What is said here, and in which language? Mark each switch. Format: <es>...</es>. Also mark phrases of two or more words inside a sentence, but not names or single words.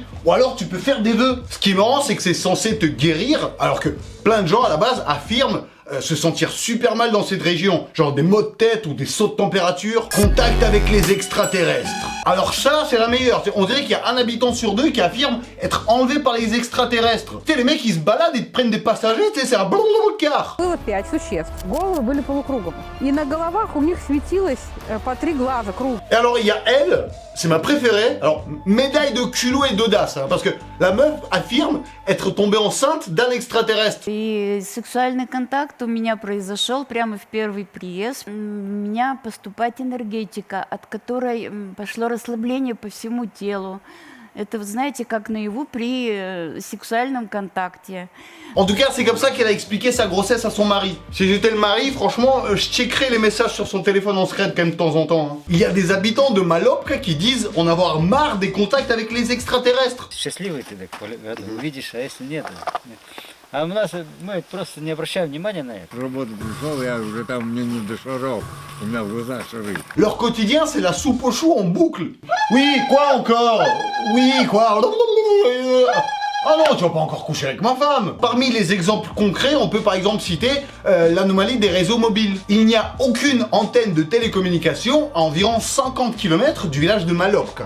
<fr>Ou alors tu peux faire des vœux. Ce qui est marrant, c'est que c'est censé te guérir, alors que plein de gens à la base affirment se sentir super mal dans cette région. Genre des maux de tête ou des sauts de température. Contact avec les extraterrestres. Alors ça, c'est la meilleure. On dirait qu'il y a un habitant sur 2 qui affirme être enlevé par les extraterrestres. Tu sais, les mecs, ils se baladent et prennent des passagers, tu sais, c'est un car.</fr> <ru>Было 5 существ. Головы были полукругом. И на головах у них светилось по 3 глаза круг.</ru> <fr>Et alors, il y a elle, c'est ma préférée. Alors, médaille de culot et d'audace, hein, parce que la meuf affirme être tombée enceinte d'un extraterrestre.</fr> <ru>И сексуальный контакт у меня произошел прямо в первый приезд. У меня поступает энергетика, от которой пошло расслабление по всему телу. Это, вы знаете, как наяву при сексуальном контакте.</ru> <fr>En tout cas, c'est comme ça qu'elle a expliqué sa grossesse à son mari. Si j'étais le mari, franchement, je checkerais les messages sur son téléphone en secret quand même de temps en temps. Hein. Il y a des habitants de Malopka qui disent en avoir marre des contacts avec les extraterrestres.</fr> <ru>Счастливый ты так увидишь, а если нет? А у нас мы просто не обращаем внимания на это. Работу пришел, я уже там мне не до шаров. У меня в глазах шары.</ru> <fr>Leur quotidien, c'est la soupe aux choux en boucle. Oui, quoi encore? Oui, quoi? Ah non, tu vas pas encore coucher avec ma femme. Parmi les exemples concrets, on peut par exemple citer l'anomalie des réseaux mobiles. Il n'y a aucune antenne de télécommunication à environ 50 km du village de Malopka.</fr>